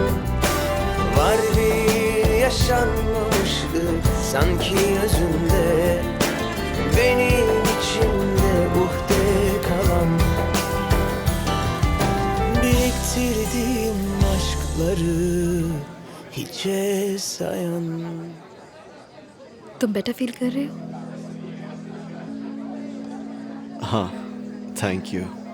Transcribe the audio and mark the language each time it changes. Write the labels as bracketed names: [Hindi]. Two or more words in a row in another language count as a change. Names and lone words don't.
[Turkish] Var bir yaşanmamışlık sanki özünde. Benim içimde uhde kalan. Biriktirdiğim aşkları hiçe sayan. [Hindi] तुम [English] better feel [Hindi] कर रहे हो? हाँ, [English] thank you.